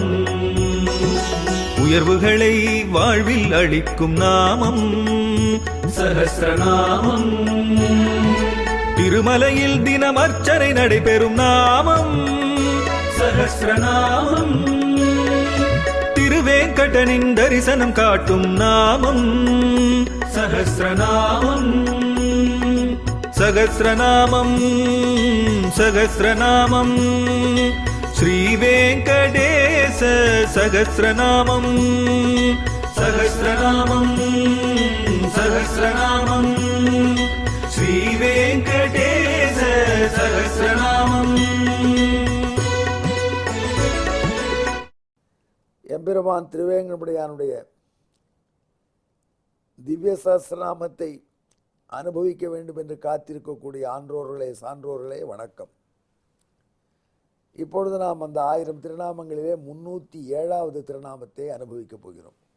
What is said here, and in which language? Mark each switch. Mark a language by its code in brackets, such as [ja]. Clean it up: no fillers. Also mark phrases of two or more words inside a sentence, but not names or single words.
[ta] உயர்வுகளை வாழ்வில் அளிக்கும் நாமம் சஹஸ்ரநாமம். திருமலையில் தினம் அர்ச்சனை நடைபெறும் நாமம் சஹஸ்ரநாமம். திருவேங்கடனின் தரிசனம் காட்டும் நாமம் சஹஸ்ரநாமம். [sa] सहस्रनामं सहस्रनामं श्रीवेंकटेश सहस्रनामं सहस्रनामं सहस्रनामं श्रीवेंकटेश सहस्रनामं। [ta] எம்பெருமான் திருவேங்கடமுடையானுடைய திவ்ய சஹஸ்ரநாமத்தை அனுபவிக்க வேண்டும் என்று காத்திருக்கக்கூடிய ஆன்றோர்களே சான்றோர்களே வணக்கம். இப்பொழுது நாம் அந்த 1000 திருநாமங்களிலே 307வது திருநாமத்தை அனுபவிக்கப் போகிறோம்.